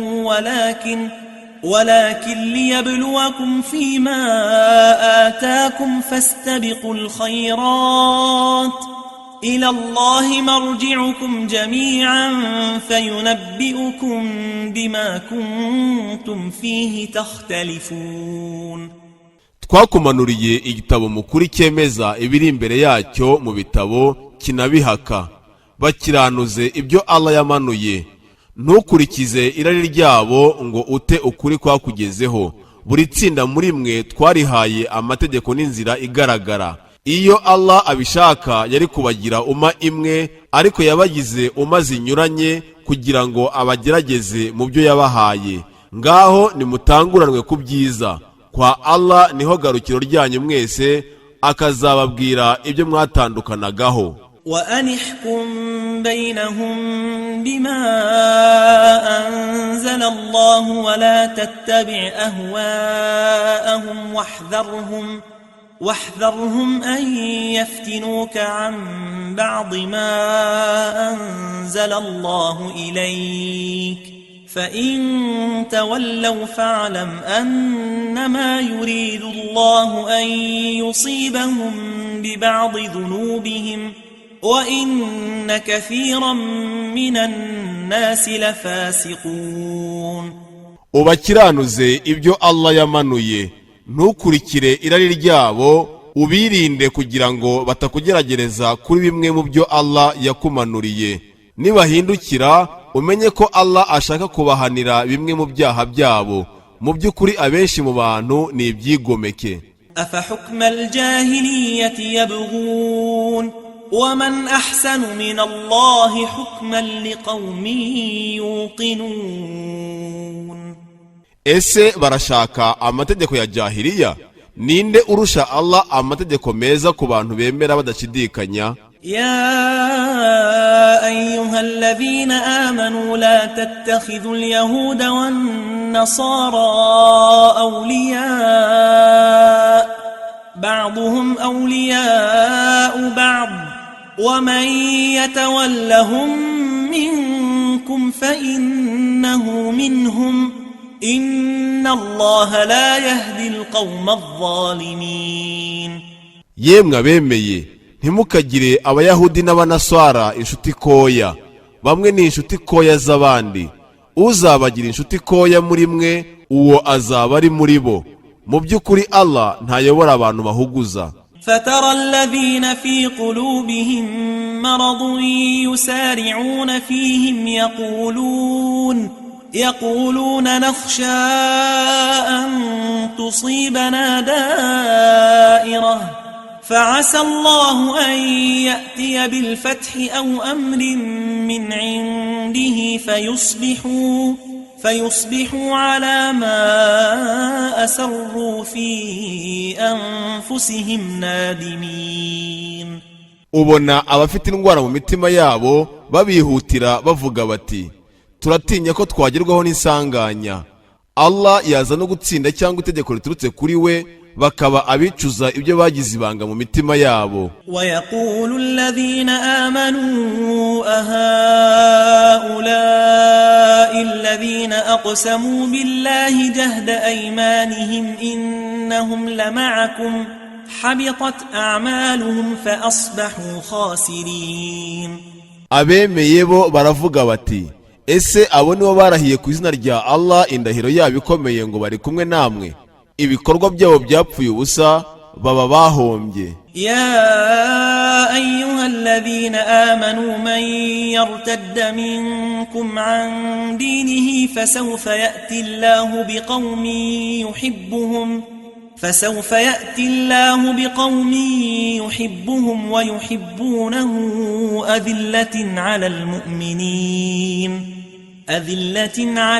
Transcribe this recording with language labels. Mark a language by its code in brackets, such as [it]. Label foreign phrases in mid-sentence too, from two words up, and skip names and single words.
[ar] ولكن ليبلوكم فيما آتاكم فاستبقوا الخيرات إلى الله مرجعكم جميعا فينبئكم بما كنتم فيه تختلفون. [rw] twakumanuriye igitabo mukuri cyemeza ibiri imbere yacyo mu bitabo kinabihaka, bakiranuze ibyo Allah yamanuye. Ntukurikize irari ryabo ngo ute ukuri kwakugezeho. Buri tsinda muri mwe twarihaye amategeko n'inzira igaragara. Iyo Allah abishaka yari kubagira umma imwe, ariko yabagize umma zinyuranye kugira ngo abagerageze mu byo yabahaye. Ngaho nimutanguranwe ku byiza, kwa Allah niho garukiro ryanyu mwese, akazababwira ibyo mwatandukanagaho. [ar] وأنحكم بينهم بما أنزل الله ولا تتبع أهواءهم واحذرهم أن يفتنوك عن بعض ما أنزل الله إليك فإن تولوا فاعلم أنما يريد الله أن يصيبهم ببعض ذنوبهم وإن كثيرا من الناس لفاسقون. [rw] ubakiranuze ibyo Allah yamanuye, ntukurikire irari ryabo, ubirinde kugira ngo batakugeragereza kuri bimwe mu byo Allah yakumanuriye. Nibahindukira umenye ko Allah ashaka kubahanira bimwe mu byaha byabo. Mu by'ukuri abenshi mu bantu ni ibyigomeke. [ar] أفحكم الجاهلية يبغون ومن أحسن من الله حكما لقوم يوقنون. [rw] Ese barashaka amategeko ya jahiliya? Ninde urusha Allah amategeko meza ku bantu bemera badashidikanya? [ar] يا أيها الذين آمنوا لا تتخذوا اليهود والنصارى أولياء بعضهم أولياء بعض ومن يتولهم منكم فإنه منهم إن الله لا يهدي القوم الظالمين. [rw] Yemwe abemeye, ntimukagire abayahudi n'abanaswara inshuti koya. Bamwe ni inshuti koya z'abandi. Uzabagira inshuti koya muri mwe, uwo azaba ari muri bo. Mu by'ukuri Allah ntayobora abantu bahuguza. [ar] فترى الذين في قلوبهم مرض يسارعون فيهم يقولون نخشى أن تصيبنا دائرة فعسى الله أن يأتي بالفتح أو أمر من عنده فيصبحوا على ما أسروا في أنفسهم نادمين. [rw] ubona abafite indwara mu mitima yabo babihutira bavuga bati turatinya ko twagerwaho n'insanganya. Allah yaza no gutsinda cyangwa itegeko riturutse kuri we bakaba abicuza ibyo bagize ibanga mu mitima yabo. [ar] ويقول الذين آمنوا أهؤلاء الذين أقسموا بالله جهد أيمانهم إنهم لمعكم حبطت أعمالهم فأصبحوا خاسرين. [rw] abemeye bo baravuga bati ese abo nibo barahiye ku izina rya Allah indahiro yabo ikomeye ngo bari kumwe namwe, ibikorwa byabo byapfuye ubusa baba bahombye. [ar] يا أيها الذين آمنوا من يرتد منكم عن دينه فسوف يأتي الله بقوم يحبهم ويحبونه أذلة على